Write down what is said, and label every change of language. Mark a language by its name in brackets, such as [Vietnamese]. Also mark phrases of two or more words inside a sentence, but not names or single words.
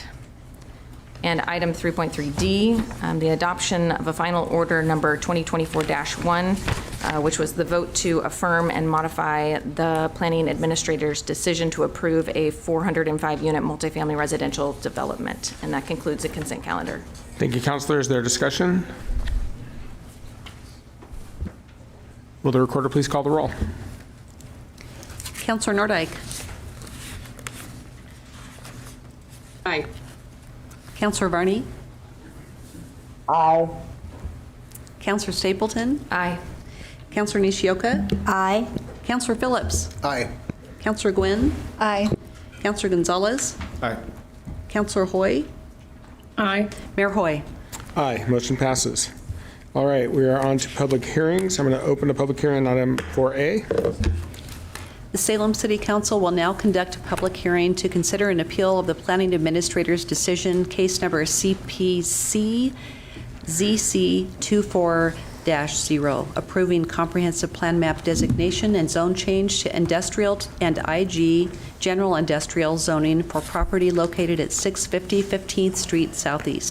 [English] And item 3.3D, the adoption of a final order number 2024-1, which was the vote to affirm and modify the planning administrator's decision to approve a 405-unit multifamily residential development. And that concludes the consent calendar. Thank you, Councilor. Is there discussion? Will the recorder please call the roll? Councilor Nordyke. Aye. Councillor Varney? Aye. Councillor Stapleton? Aye. Councillor Nishioka? Aye. Councillor Phillips? Aye. Councillor Gwynn? Aye. Councillor Gonzalez? Aye. Councillor Hoy? Aye. Mayor Hoy? Aye, motion passes. All right, we are on to public hearings. I'm going to open a public hearing on item 4A. The Salem City Council will now conduct a public hearing to consider an appeal of the Planning Administrator's decision, case number CPC ZC 24-0, approving comprehensive plan map designation and zone change to industrial and IG general industrial zoning for property located at 650 15th Street Southeast.